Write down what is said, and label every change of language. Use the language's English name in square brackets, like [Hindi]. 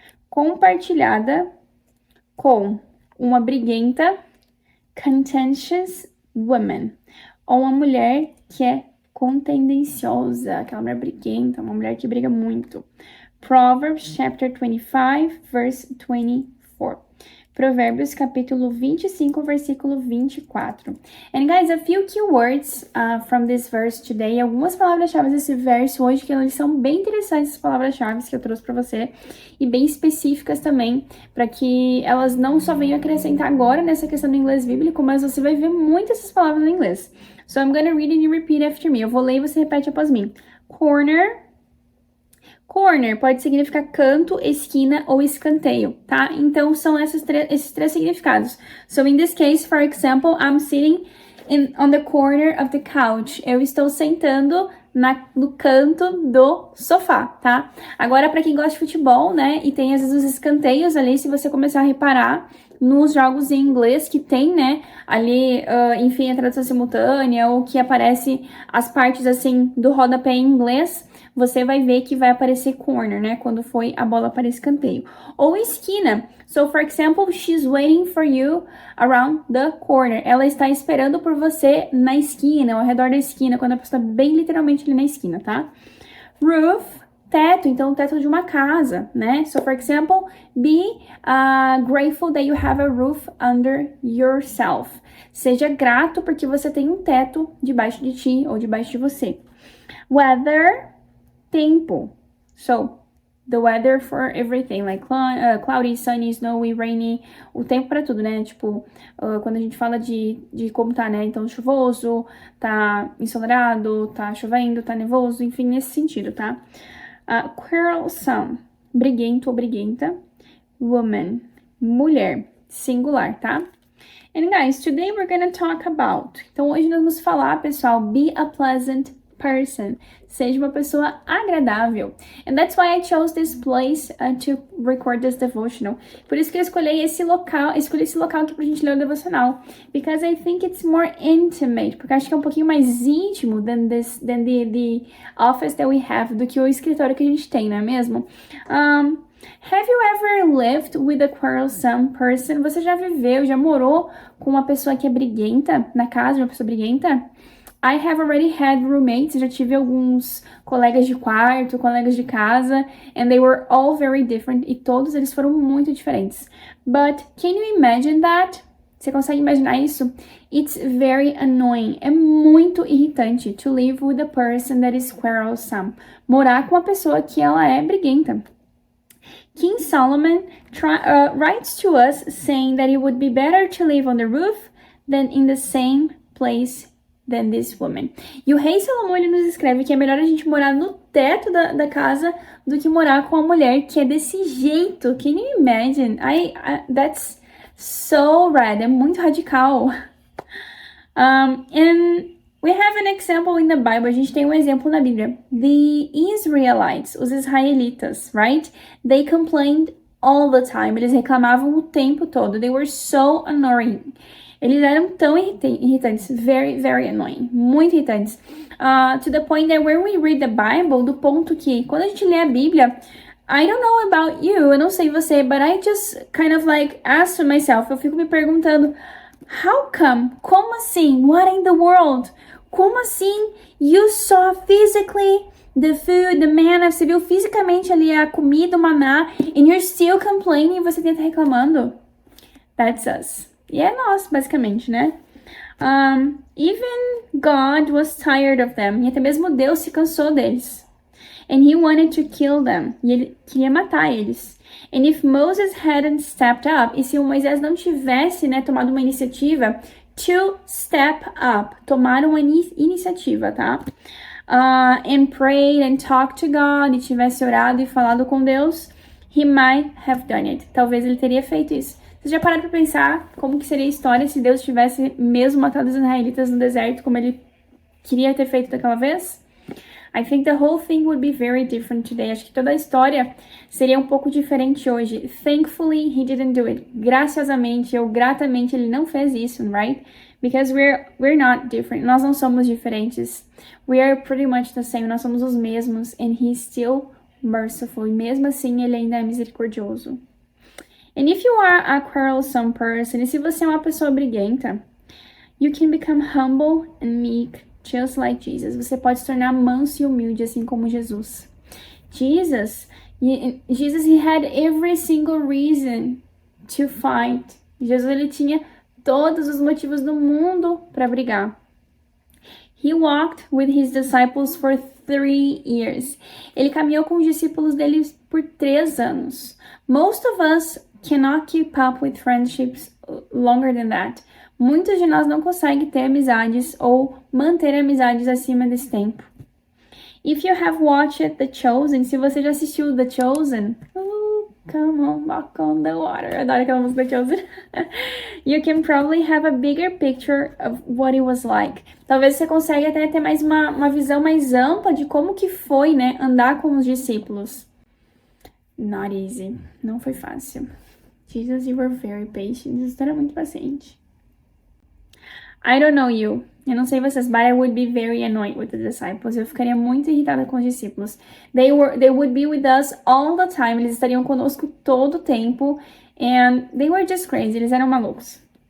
[Portuguese] compartilhada com uma briguenta, [English] contentious woman, [Portuguese] ou uma mulher que é contendenciosa, aquela mulher briguenta, uma mulher que briga muito. [English] Proverbs chapter 25, verse 24. [Portuguese] Provérbios capítulo 25, versículo 24. [English] And guys, a few key words from this verse today. [Portuguese] Algumas palavras-chave desse verso hoje, que elas são bem interessantes, as palavras-chave que eu trouxe para você, e bem específicas também, para que elas não só venham acrescentar agora nessa questão do inglês bíblico, mas você vai ver muitas essas palavras em inglês. [English] So I'm gonna read and you repeat after me. [Portuguese] Eu vou ler e você repete após mim. [English] Corner. [Portuguese] Corner pode significar canto, esquina ou escanteio, tá? Então, são esses três significados. [English] So, in this case, for example, I'm sitting on the corner of the couch. [Portuguese] Eu estou sentando no canto do sofá, tá? Agora, para quem gosta de futebol, né? E tem, às vezes, os escanteios ali, se você começar a reparar nos jogos em inglês que tem, né? Ali, enfim, a tradução simultânea ou que aparece as partes, assim, do rodapé em inglês, você vai ver que vai aparecer corner, né? Quando foi a bola para escanteio. Ou esquina. [English] So, for example, she's waiting for you around the corner. [Portuguese] Ela está esperando por você na esquina, ao redor da esquina, quando a pessoa está bem literalmente ali na esquina, tá? Roof, teto. Então, teto de uma casa, né? [English] So, for example, be grateful that you have a roof under yourself. [Portuguese] Seja grato porque você tem um teto debaixo de ti ou debaixo de você. [English] Weather, tempo. So, the weather for everything, like cloudy, sunny, snowy, rainy, [Portuguese] o tempo para tudo, né? Tipo, quando a gente fala de como tá, né? Então, chuvoso, tá ensolarado, tá chovendo, tá nevoso, enfim, nesse sentido, tá? Quarrelsome, briguento ou briguenta. Woman, mulher, singular, tá? [English] And guys, today we're gonna talk about. [Portuguese] Então, hoje nós vamos falar, pessoal, [English] be a pleasant person. [Portuguese] Seja uma pessoa agradável. [English] And that's why I chose this place to record this devotional. [Portuguese] Por isso que eu escolhi esse local aqui pra gente ler o devocional. [English] Because I think it's more intimate. [Portuguese] Porque acho que é um pouquinho mais íntimo [English] than the office that we have, [Portuguese] do que o escritório que a gente tem, não é mesmo? [English] Have you ever lived with a quarrelsome person? [Portuguese] Você já viveu, já morou com uma pessoa que é briguenta, na casa de uma pessoa briguenta? [English] I have already had roommates, [Portuguese] já tive alguns colegas de quarto, colegas de casa, [English] and they were all very different, [Portuguese] e todos eles foram muito diferentes. [English] But can you imagine that? [Portuguese] Você consegue imaginar isso? [English] It's very annoying. [Portuguese] É muito irritante [English] to live with a person that is quarrelsome. [Portuguese] Morar com uma pessoa que ela é briguenta. [English] King Solomon writes to us saying that it would be better to live on the roof than in the same place than this woman. [Portuguese] E o rei Salomão, ele nos escreve que é melhor a gente morar no teto da casa do que morar com uma mulher que é desse jeito. [English] Can you imagine? That's so rad. [Portuguese] É muito radical. [English] And we have an example in the Bible. [Portuguese] A gente tem um exemplo na Bíblia. [English] The Israelites, [Portuguese] os israelitas, [English] right? They complained all the time. [Portuguese] Eles reclamavam o tempo todo. [English] They were so annoying. [Portuguese] Eles eram tão irritantes. [English] Very, very annoying. [Portuguese] Muito irritantes. [English] To the point that when we read the Bible, [Portuguese] do ponto que, quando a gente lê a Bíblia, [English] I don't know about you, [Portuguese] eu não sei você, [English] but I just kind of like ask myself, [Portuguese] eu fico me perguntando, [English] how come? [Portuguese] Como assim? [English] What in the world? [Portuguese] Como assim? [English] You saw physically the food, the manna, [Portuguese] você viu fisicamente ali a comida, o maná, [English] and you're still complaining, [Portuguese] você tenta reclamando? [English] That's us. [Portuguese] E é nós, basicamente, né? [English] Even God was tired of them. [Portuguese] E até mesmo Deus se cansou deles. [English] And he wanted to kill them. [Portuguese] E ele queria matar eles. [English] And if Moses hadn't stepped up, [Portuguese] e se o Moisés não tivesse, né, tomado uma iniciativa, [English] to step up, [Portuguese] tomar uma iniciativa, tá? [English] And prayed and talked to God, [Portuguese] e tivesse orado e falado com Deus, [English] he might have done it. [Portuguese] Talvez ele teria feito isso. Vocês já pararam pra pensar como que seria a história se Deus tivesse mesmo matado os israelitas no deserto, como ele queria ter feito daquela vez? [English] I think the whole thing would be very different today. [Portuguese] Acho que toda a história seria um pouco diferente hoje. [English] Thankfully, he didn't do it. [Portuguese] Graciosamente ou gratamente, ele não fez isso, right? [English] Because we're not different. [Portuguese] Nós não somos diferentes. [English] We are pretty much the same. [Portuguese] Nós somos os mesmos. [English] And he's still merciful. [Portuguese] E mesmo assim, ele ainda é misericordioso. [English] And if you are a quarrelsome person, [Portuguese] e se você é uma pessoa briguenta, [English] you can become humble and meek, just like Jesus. [Portuguese] Você pode se tornar manso e humilde, assim como Jesus. Jesus, he had every single reason to fight. Jesus, ele tinha todos os motivos do mundo para brigar. He walked with his disciples for 3 years. Ele caminhou com os discípulos dele por 3 anos. Most of us cannot keep up with friendships longer than that. Muitos de nós não conseguem ter amizades ou manter amizades acima desse tempo. [English] If you have watched The Chosen, [Portuguese] se você já assistiu The Chosen, [English] come on, walk on the water. [Portuguese] Eu adoro aquela música The Chosen. [English] You can probably have a bigger picture of what it was like. [Portuguese] Talvez você consiga até ter mais uma visão mais ampla de como que foi, né, andar com os discípulos. [English] Not easy. [Portuguese] Não foi fácil. [English] Jesus, you were very patient. [Portuguese] Jesus era muito paciente. [English] I don't know you. [Portuguese] Eu não sei vocês, [English] but I would be very annoyed with the disciples. [Portuguese] Eu ficaria muito irritada com os discípulos. [English] They would be with us all the time. [Portuguese] Eles estariam conosco todo o tempo. [English] And they were just crazy. [Portuguese] Eles eram malucos.